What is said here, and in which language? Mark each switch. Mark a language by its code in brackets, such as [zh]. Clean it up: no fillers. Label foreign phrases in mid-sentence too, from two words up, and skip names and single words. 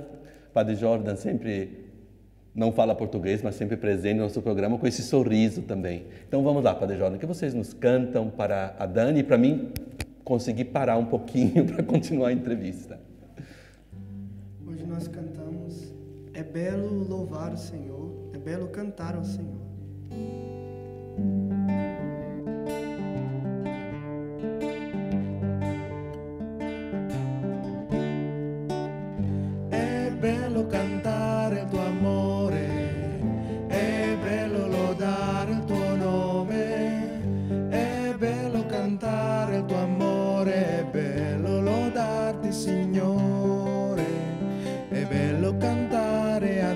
[pt] Padre Jordan sempre não fala português, mas sempre presente no nosso programa com esse sorriso também. Então vamos lá, Padre Jordan, que vocês nos cantam para a Dani e para mim conseguir parar um pouquinho para continuar a entrevista. Hoje nós cantamos É belo louvar o Senhor, é belo cantar ao Senhor. [it] È bello cantare il tuo amore, è bello lodare il tuo nome, è bello cantare il tuo amore, è bello lodarti Signore, è bello cantare a